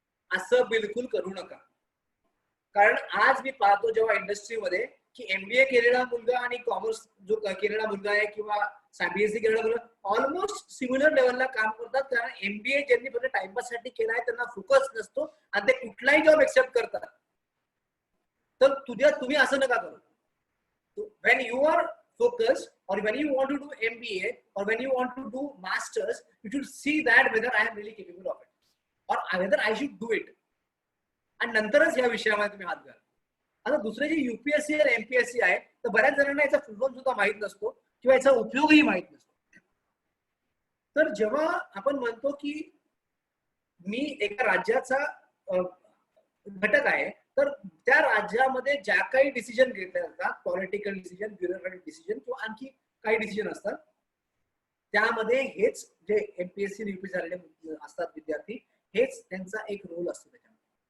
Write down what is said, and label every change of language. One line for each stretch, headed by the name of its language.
Marathi: असं बिलकुल करू नका. कारण आज मी पाहतो जेव्हा इंडस्ट्रीमध्ये की एमबीए केलेला मुलगा आणि कॉमर्स जो केलेला मुलगा आहे किंवा बीएससी केलेला मुलगा ऑलमोस्ट सिमिलर लेवलला काम करतात. कारण एमबीए ज्यांनी फक्त टाइमपास साठी केला आहे त्यांना फोकस नसतो आणि ते कुठलाही जॉब एक्सेप्ट करतात. तर तुम्ही असं नका करू.
English: when you are focused or when you want to do MBA or when you want to do masters, you should see that whether I am really capable of it or whether I should do it.
Marathi: आणि नंतरच या विषयामध्ये तुम्ही हात घाला. आता दुसरे जे युपीएससी आणि एमपीएससी आहे तर बऱ्याच जणांना याचा फुल फॉर्म सुद्धा माहित नसतो किंवा याचा उपयोगही माहित नसतो. तर जेव्हा आपण म्हणतो की मी एका राज्याचा घटक आहे तर त्या राज्यामध्ये ज्या काही डिसिजन घेतले जातात, पॉलिटिकल डिसिजन, ब्युरोक्रॅटिक डिसिजन किंवा आणखी काही डिसिजन असतात, त्यामध्ये हेच जे एमपीएससी युपीएससी झालेले असतात विद्यार्थी, हेच त्यांचा एक रोल असतो त्याच्यामध्ये.